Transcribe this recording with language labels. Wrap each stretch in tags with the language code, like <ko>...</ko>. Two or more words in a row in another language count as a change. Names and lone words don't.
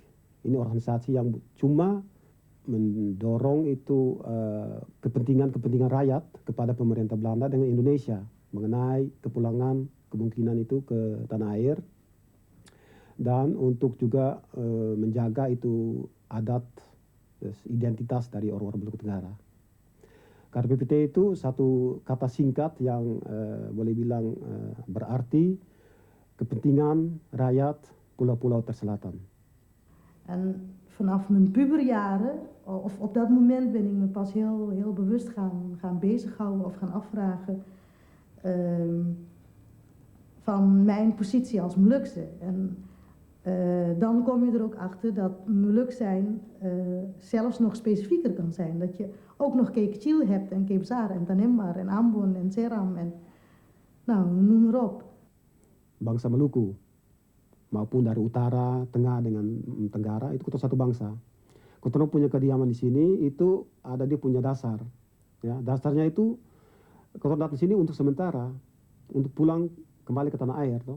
<id>Ini organisasi yang cuma mendorong itu kepentingan rakyat kepada pemerintah Belanda dengan Indonesia mengenai kepulangan kemungkinan itu ke tanah air, dan untuk juga menjaga itu adat identitas dari orang-orang Maluku Tenggara. KRPPT itu satu kata singkat yang boleh bilang berarti kepentingan rakyat pulau-pulau terselatan.</id> <nl>En vanaf mijn puberjaren, of op dat moment ben ik me pas heel bewust gaan bezighouden of gaan afvragen van mijn positie als Molukse. En dan kom je er ook achter dat Moluk zijn zelfs nog specifieker kan zijn. Dat je ook nog Kekchil hebt en Kepsar en Tanembar en Ambon en Seram en nou, noem maar op.</nl> <id>Bangsa Maluku maupun dari utara, tengah dengan tenggara itu kita satu bangsa. Kita punya kediaman di sini itu ada dia punya dasar. Ya, dasarnya itu kita datang di sini untuk sementara, untuk pulang kembali ke tanah air, toh.</id>